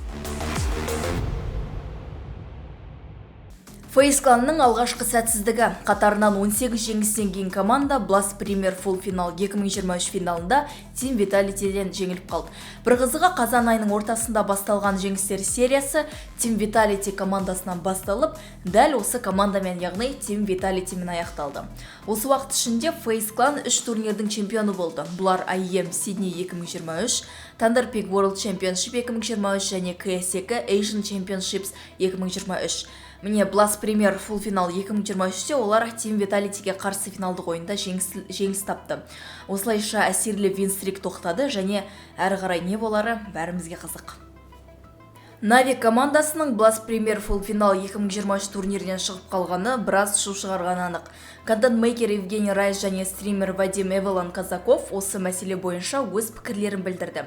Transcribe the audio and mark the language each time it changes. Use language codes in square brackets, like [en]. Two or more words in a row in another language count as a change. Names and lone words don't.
[kk] Face Clan'ның алғашқы сәтсіздігі қатарынан 18 жеңістен кейін команда Blast Premier Full Final 2023 финалында Team Vitality'ден жеңіліп қалды. Бір қызығы қазан айының ортасында басталған жеңістер сериясы Team Vitality командасынан басталып, дәл осы командамен, яғни Team Vitality'мен аяқталды. Осы уақыт ішінде Face Clan 3 турнирдің чемпионы болды. Бұлар IEM Sydney 2023, Thunder Peak World Championship 2023 және CS2 Asian Championships 2023. Міне, Blast Premier Full Final 2023-те олар Team Vitality-ге қарсы финалдық ойында жеңіс тапты. Осылайша әсерлі винстрик тоқтады және әрі қарай не болары бәрімізге қызық. Нави командасының Blast Premier Full Final 2023 турнирінен шығып қалғаны біраз шу шығарған анық. Контент-мейкер Евгений Райс және стример Вадим Эвелан Казаков осы мәселе бойынша өз пікірлерін білдірді.